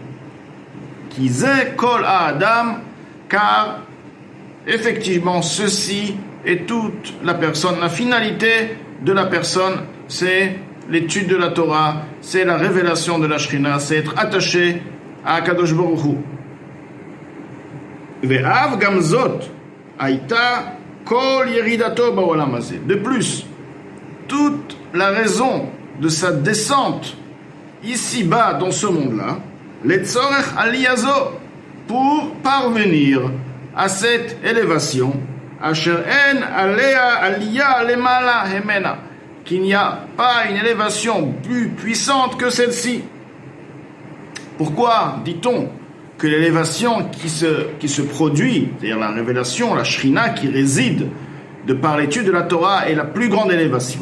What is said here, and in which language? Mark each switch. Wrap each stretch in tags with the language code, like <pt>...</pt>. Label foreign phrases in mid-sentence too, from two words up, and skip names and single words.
<he>כי זה כל האדם,</he> <fr>car effectivement ceci est toute la personne. La finalité de la personne, c'est l'étude de la Torah, c'est la révélation de la Shrina, c'est être attaché à</fr> <he>קדוש ברוך הוא. ואף גם זאת הייתה כל ירידתו בעולם הזה.</he> <fr>De plus, toute la raison de sa descente ici-bas dans ce monde-là,</fr> <he>לצורך עלייתו,</he> <fr>pour parvenir à cette élévation,</fr> <he>אשר אין עליה עלייה למעלה הימנה,</he> <fr>qu'il n'y a pas une élévation plus puissante que celle-ci. Pourquoi dit-on que l'élévation qui se produit, c'est-à-dire la révélation, la Shrina qui réside de par l'étude de la Torah, est la plus grande élévation?</fr>